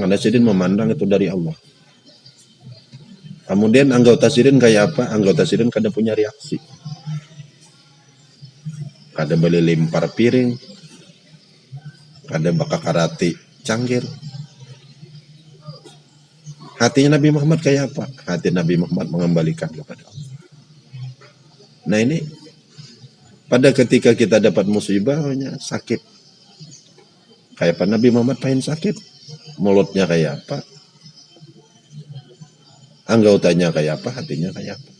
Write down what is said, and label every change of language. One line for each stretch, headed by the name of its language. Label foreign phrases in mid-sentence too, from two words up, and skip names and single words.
Banjar: Karena sidin memandang itu dari Allah. Kemudian anggota sidin kayak apa? Anggota sidin kada punya reaksi. Kada boleh lempar piring. Kada bakal karati cangkir.
Indonesian: Hatinya Nabi Muhammad kayak apa? Hati Nabi Muhammad mengembalikan kepada Allah. Nah ini, pada ketika kita dapat musibah, sakit. Kayak apa Nabi Muhammad pengen sakit? Mulutnya kayak apa? Anggotanya kayak apa? Hatinya kayak apa?